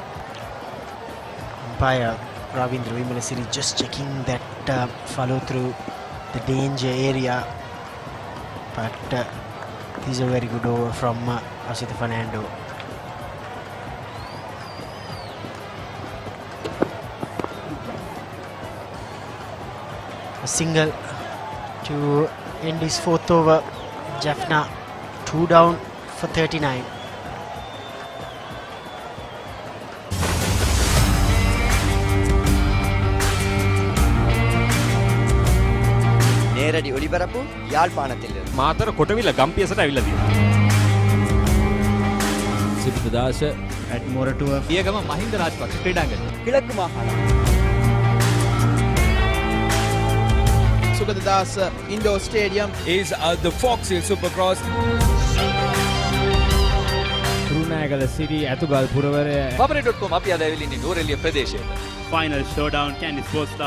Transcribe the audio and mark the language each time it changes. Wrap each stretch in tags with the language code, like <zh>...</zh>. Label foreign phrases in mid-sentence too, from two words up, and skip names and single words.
<en>Umpire Ravindra Vimalasiri just checking that follow through the danger area, but this is a very good over from Asith Fernando. A single to end his fourth over. Jaffna 2 down for 39.</en> <ta>நேரடி ஒளிபரப்பு யாழ்ப்பாணத்தில்</ta> <si>මාතර කොටවිල ගම්පියසට ඇවිල්ලා තියෙනවා. සිද්ධාස at Moratuwa පියගම මහින්ද රාජපක්ෂ ක්‍රීඩාංගණය.</si> <ta>கிழக்கு மாகாணம்</ta> <en>Sugadadasa Indoor Stadium is the Fox Hill Supercross.</en> <si>කුරුණෑගල සිරි ඇතුගල් පුරවරය Paparate.com අපි අද ඇවිල්ලා ඉන්නේ නෝරෙලිය ප්‍රදේශයට.</si> <en>final showdown Kandy Sports Club</en>